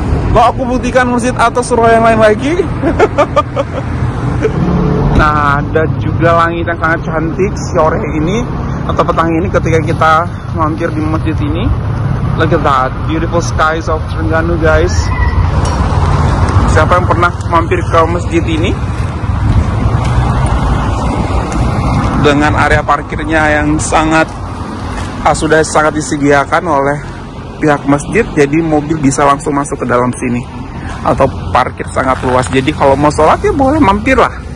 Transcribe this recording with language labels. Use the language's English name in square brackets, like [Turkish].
[Indonesian] Mau aku buktikan masjid atau surau yang lain lagi? Nah, ada juga langit yang sangat cantik sore ini atau petang ini ketika kita mampir di masjid ini. [English] Look at that, beautiful skies of Terengganu guys. [Indonesian] Siapa yang pernah mampir ke masjid ini? Dengan area parkirnya yang sudah sangat disediakan oleh pihak masjid, jadi mobil bisa langsung masuk ke dalam sini. Atau parkir sangat luas, jadi kalau mau sholat ya boleh mampir lah.